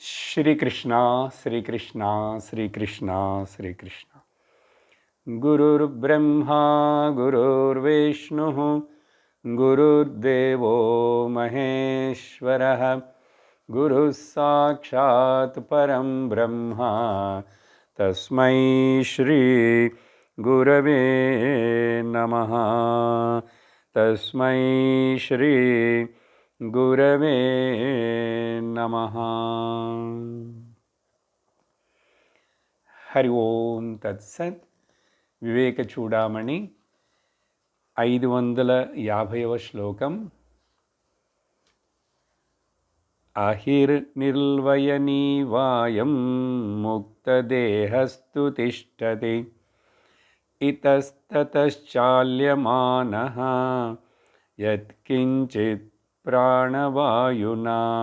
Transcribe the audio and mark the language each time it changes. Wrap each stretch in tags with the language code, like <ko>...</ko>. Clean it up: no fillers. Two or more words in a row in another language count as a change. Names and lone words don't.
<sa>श्रीकृष्ण श्रीकृष्ण श्रीकृष्ण श्रीकृष्ण गुरुर्ब्रह्मा गुरुर्विष्णुः गुरुर्देवो महेश्वरः गुरुः साक्षात् परं ब्रह्म तस्मै श्री गुरवे नमः तस्मै श्री गुरवे नमः। हरि ओम तत्सत्।</sa> <te>వివేక చూడామణి 550వ శ్లోకం.</te> <sa>అహిర్నిర్వయనీవాయం ముక్తదేహస్తు తిష్టతి ఇతస్తతశ్చాల్యమానః యత్కించిత్ ప్రాణవాయునా.</sa>